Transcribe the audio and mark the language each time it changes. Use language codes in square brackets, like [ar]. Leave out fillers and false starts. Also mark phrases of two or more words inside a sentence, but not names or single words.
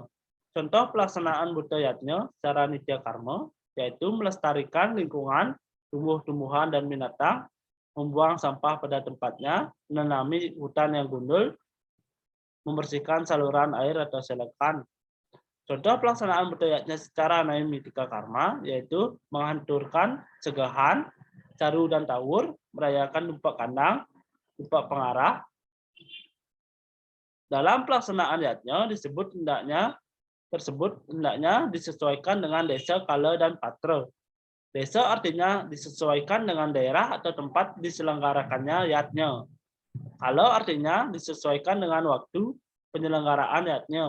[id] Contoh pelaksanaan budayatnya secara nitya karma, yaitu melestarikan lingkungan, tumbuh-tumbuhan dan binatang, membuang sampah pada tempatnya, menanami hutan yang gundul, membersihkan saluran air atau selokan. Contoh pelaksanaan budayatnya secara naimitika karma, yaitu menghancurkan segahan, caru dan tawur, merayakan tumpak kandang, tumpak pengarah. Dalam pelaksanaan yatnya disebut hendaknya disesuaikan dengan desa, kala, dan patra. Desa artinya disesuaikan dengan daerah atau tempat diselenggarakannya yatnya. Kala artinya disesuaikan dengan waktu penyelenggaraan yatnya.